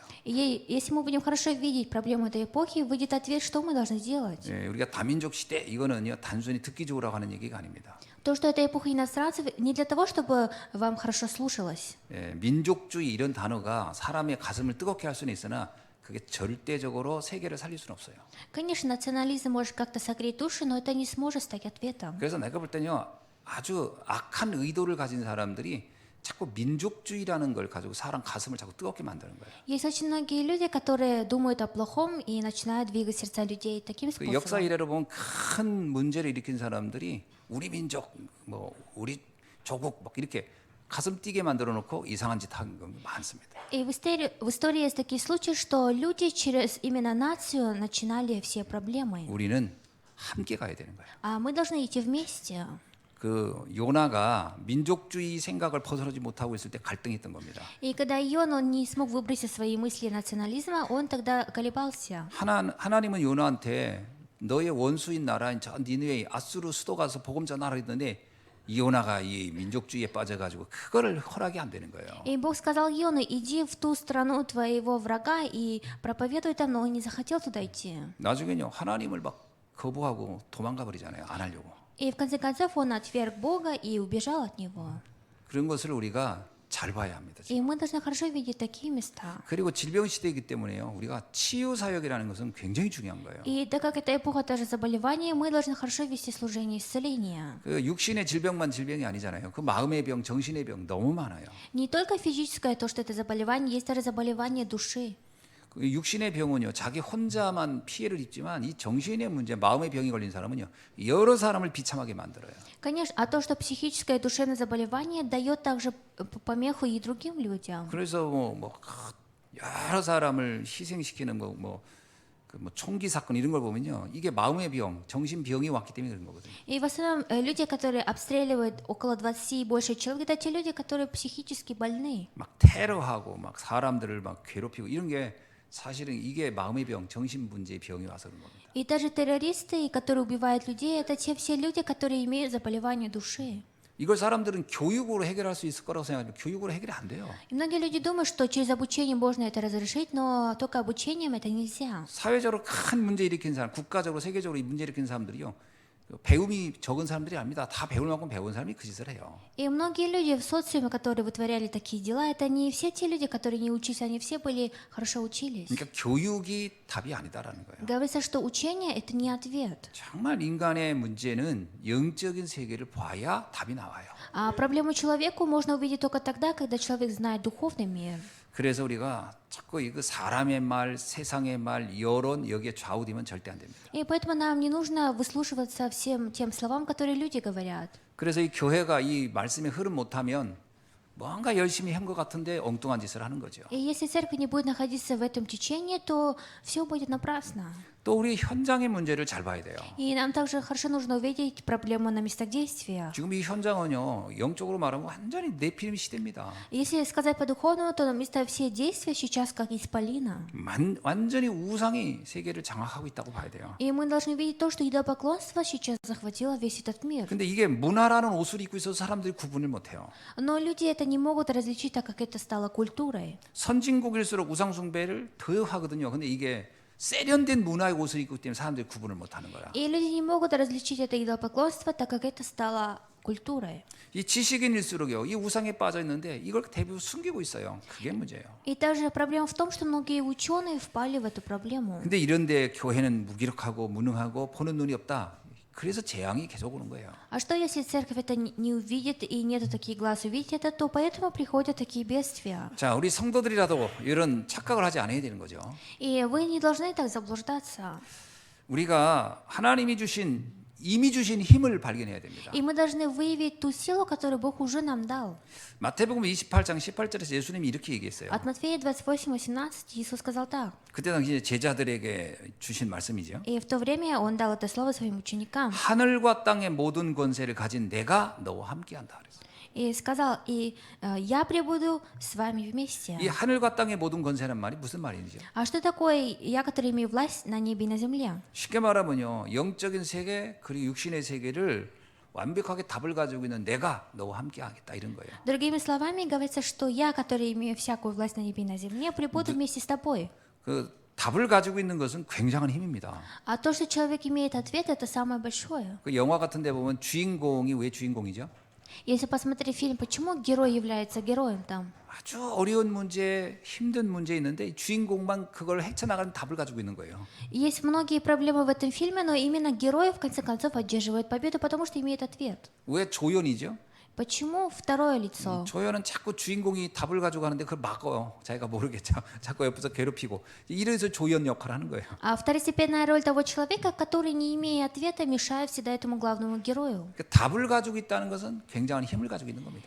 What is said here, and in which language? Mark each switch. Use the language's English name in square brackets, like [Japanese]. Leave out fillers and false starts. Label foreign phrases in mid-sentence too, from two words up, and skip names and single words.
[Russian] И если мы будем хорошо видеть проблему этой эпохи, выйдет ответ, что мы должны делать. [Korean] 우리가 다민족 시대 이거는요 단순히 듣기 좋으라고 하는 얘기가 아닙니다. [Russian] То, что это эпоха иностранцев, не для того, чтобы вам хорошо слушалось. [Korean] 민족주의 이런 단어가 사람의 가슴을 뜨겁게 할 수는 있으나 그게 절대적으로 세계를 살릴 수는 없어요. [Russian] Конечно, национализм может как-то согреть души, но это не сможет стать ответом. [Korean] 그래서 내가 볼 때는요 아주 악한 의도를 가진 사람들이 자꾸 민족주의라는 걸 가지고 사람 가슴을 자꾸 뜨겁게 만드는 거예요. [Russian] Есть очень многие люди, которые думают о плохом и начинают двигать сердца людей таким [Korean] 그 역사 [Russian] способом. [Korean] 이래로 보면 큰 문제를 일으킨 사람들이 우리 민족, 뭐 우리 조국 막 이렇게 가슴 뛰게 만들어 놓고 이상한 짓 한 건 많습니다. [Russian] И в истории есть такие случаи, что люди через именно нацию начинали все проблемы. [Korean] 우리는 함께 가야 되는 거예요. [Russian] А мы должны идти вместе. [Korean] 그 요나가 민족주의 생각을 벗어나지 못하고 있을 때 갈등했던 겁니다. [Russian] И когда он не смог выбросить свои мысли национализма, он тогда колебался. [Korean] 하나님은 요나한테 너의 원수인 나라인 저 니느웨 아수르 수도 가서 복음 전하라 했는데 요나가 이 민족주의에 빠져가지고 그거를 허락이 안 되는 거예요. [Russian] И Бог сказал Йону, иди в ту страну твоего врага и проповедуй там, но он не захотел туда идти. [Korean] 나중에는요 하나님을 막 거부하고 도망가 버리잖아요. 안 하려고. [Russian] И в конце концов он отверг Бога и убежал от него. [Korean] 그런 것을 우리가 잘 봐야 합니다. [Russian] И мы должны хорошо видеть такие места. [Korean] 그리고 질병 시대이기 때문에요. 우리가 치유 사역이라는 것은 굉장히 중요한 거예요. [Russian] И так как это эпоха тоже заболеваний, мы должны хорошо вести служение исцеления. [Korean] 그 육신의 질병만 질병이 아니잖아요. 그 마음의 병, 정신의 병 너무 많아요. [Russian] Не только физическое, то, что это заболевание, есть даже заболевание души. [Korean] 그 육신의 병은요, 자기 혼자만 피해를 입지만 이 정신의 문제, 마음의 병이 걸린 사람은요, 여러 사람을 비참하게 만들어요. [Russian] Конечно, а то, что психическое и душевное заболевание дает также помеху и другим людям. [Korean] 그래서 뭐 여러 사람을 희생시키는 뭐 총기 사건 이런 걸 보면요, 이게 마음의 병, 정신 병이 왔기 때문에 그런 거거든요. [Russian] И в основном люди, которые обстреливают около 20 и больше человек, это те люди, которые психически больны. [Korean] 막 테러하고 막 사람들을 막 괴롭히고 이런 게 사실은 이게 마음의 병, 정신 문제의 병이 와서 그런 겁니다. [Russian] И даже террористы, которые убивают людей, это те все люди, которые имеют заболевание души. [Korean] 이걸 사람들은 교육으로 해결할 수 있을 거라고 생각하지만 교육으로 해결이 안 돼요. [Russian] И многие люди думают, что через обучение можно это разрешить, но только обучением это нельзя. [Korean] 사회적으로 큰 문제 일으킨 사람, 국가적으로 세계적으로 이 문제 일으킨 사람들이요. 배움이 적은 사람들이 아닙니다. 다 배울 만큼 배운 사람이 그 짓을 해요. [Russian] И многие люди в социуме, которые вытворяли такие дела, это не все те люди, которые не учились, они все были хорошо учились. [Korean] 그러니까 교육이 답이 아니다라는 거예요. [Russian] Говорится, что учение это не ответ. [Korean] 정말 인간의 문제는 영적인 세계를 봐야 답이 나와요. [Russian] А проблему человеку можно увидеть только тогда, когда человек знает духовный мир. [Korean] 그래서 우리가 자꾸 이거 사람의 말, 세상의 말, 여론 여기에 좌우되면 절대 안 됩니다. [Russian] И поэтому нам не нужно выслушиваться всем тем словам, которые люди говорят. [Korean] 그래서 이 교회가 이 말씀에 흐름 못하면 뭔가 열심히 한 것 같은데 엉뚱한 짓을 하는 거죠. [Russian] И если церковь не будет находиться в этом течении, то все будет напрасно. [Korean] 또 우리 현장의 문제를 잘 봐야 돼요. [Russian] И нам также хорошо нужно увидеть проблему на местах действия. [Korean] 지금 이 현장은요, 영적으로 말하면 완전히 네피림 시대입니다. [Russian] Если сказать по-духовному, то на места все действия сейчас как исполина. [Korean] 완전히 우상이 세계를 장악하고 있다고 봐야 돼요. [Russian] И мы должны видеть то, что идолопоклонство сейчас захватило весь этот мир. [Korean] 근데 이게 문화라는 옷을 입고 있어서 사람들이 구분을 못해요. [Russian] Но люди это не могут различить, так как это стало культурой. [Korean] 선진국일수록 우상 숭배를 더 하거든요. 근데 이게 세련된 문화의 옷을 입기 때문에 사람들이 구분을 못하는 거야. [Russian] И люди не могут различить это идолопоклонство, так как это стало культурой. [Korean] 이 지식인일수록요, 이 우상에 빠져 있는데 이걸 대부분 숨기고 있어요. 그게 문제예요. [Russian] И также проблема в том, что многие ученые впали в эту проблему. [Korean] 근데 이런데 교회는 무기력하고 무능하고 보는 눈이 없다. 그래서 재앙이 계속 오는 거예요. [Russian] А что если церковь это не увидит и нету таких глаз увидеть это, то поэтому приходят такие бедствия. [Korean] 자, 우리 성도들이라도 이런 착각을 하지 않아야 되는 거죠. [Russian] И вы не должны так заблуждаться. [Korean] 우리가 하나님이 주신 이미 주신 힘을 발견해야 됩니다. [Russian] И мы должны выявить ту силу, которую Бог уже нам дал. [Korean] 마태복음 28장 18절에서 예수님이 이렇게 얘기했어요. [Russian] От Матфея 28:18 Иисус сказал так. [Korean] 그때 당시 제자들에게 주신 말씀이죠. [Russian] И в то время Он дал это слово своим ученикам. [Korean] 하늘과 땅의 모든 권세를 가진 내가 너와 함께한다 그랬어요. [Russian] И сказал, я пребуду с вами вместе. [Korean] 이 하늘과 땅의 모든 권세란 말이 무슨 말이죠? [Russian] А что такое я, который имею власть на небе и на земле? [Korean] 쉽게 말하면요, 영적인 세계 그리고 육신의 세계를 완벽하게 답을 가지고 있는 내가 너와 함께하겠다 이런 거예요. [Russian] Другими словами, говорится, что я, который имею всякую власть на небе и на земле, пребуду вместе с тобой. [Korean] 그 답을 가지고 있는 것은 굉장한 힘입니다. [Russian] А то, что человек имеет ответ, это самое большое. [Korean] 그 영화 같은데 보면 주인공이 왜 주인공이죠? [Russian] Если посмотреть фильм, почему герой является героем там? [Korean] 아주 어려운 문제, 힘든 문제 있는데 이 주인공만 그걸 헤쳐나가는 답을 가지고 있는 거예요. [Russian] Есть многие проблемы в этом фильме, но именно герой в конце концов одерживает победу, потому что имеет ответ. [Korean] 왜 조연이죠? [Russian] Почему второе лицо? [Korean] 조연은 자꾸 주인공이 답을 가지고 가는데 그걸 막어요. 자기가 모르겠죠. 자꾸 옆에서 괴롭히고 이래서 조연 역할을 하는 거예요. [Russian] А второстепенная роль того человека, который, не имея ответа, мешает всегда этому главному герою. [Korean] 그러니까 답을 가지고 있다는 것은 굉장한 힘을 가지고 있는 겁니다.